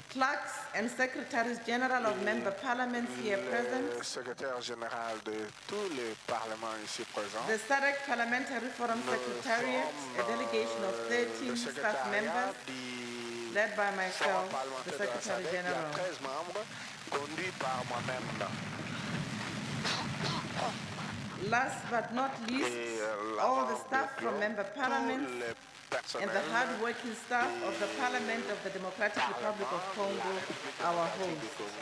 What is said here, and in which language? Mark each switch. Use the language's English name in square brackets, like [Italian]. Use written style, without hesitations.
[English] Clerks and Secretaries General of Member Parliaments here present. [French] Secrétaire général de tous les parlements ici présents. [English] The SADC Parliamentary Forum Secretariat, a delegation of 13 staff members, led by myself, the Secretary General. [French] 13 membres, conduit par moi-même. [English] Last but not least, all the staff from Member Parliaments and the hard-working staff of the Parliament of the Democratic Republic of Congo, our host.